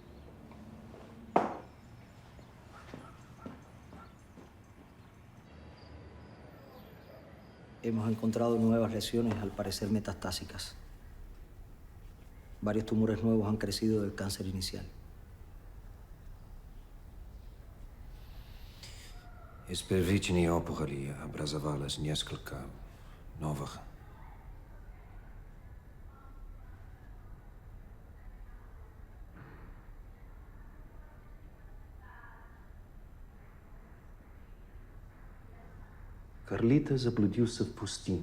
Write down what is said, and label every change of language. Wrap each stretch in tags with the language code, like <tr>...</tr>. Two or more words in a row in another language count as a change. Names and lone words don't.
<es>Hemos encontrado nuevas lesiones, al parecer metastásicas. Varios tumores nuevos han crecido del cáncer inicial.</es> <ru>Из первичной опухоли образовалось несколько новых. Карлита заблудился в пустыне.</ru>